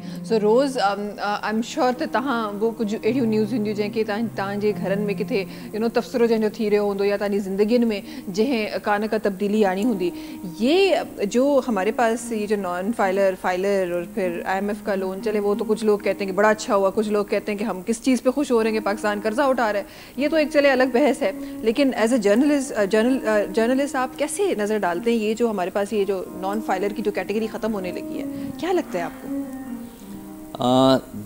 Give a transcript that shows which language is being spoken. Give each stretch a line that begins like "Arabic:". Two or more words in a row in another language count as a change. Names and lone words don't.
Sindhi: सो रोज़
English: I am sure
Sindhi: त तव्हां वो कुछ अड़ियूं न्यूज़ हूंदियूं जंहिंखे तव्हांजे घरनि में किथे तबसरो जंहिंजो थी रहियो हूंदो, या तव्हांजी ज़िंदगियुनि में जंहिं का तब्दीली आनी हूंदी।
Urdu: یہ جو ہمارے پاس یہ جو
English: non filer
Urdu: اور پھر IMF کا لون چلے، وہ تو کچھ لوگ کہتے ہیں کہ بڑا اچھا ہوا، کچھ لوگ کہتے ہیں کہ ہم کس چیز پہ خوش ہو رہے ہیں کہ پاکستان قرضہ اٹھا رہا ہے. یہ تو ایک چلے الگ بحث ہے، لیکن
English: as a journalist
Urdu: آپ کیسے نظر ڈالتے ہیں یہ جو ہمارے پاس یہ جو हमारे पास ये जो
English: non filer
Urdu: کی جو کیٹیگری ختم ہونے لگی ہے، کیا لگتا ہے آپ کو?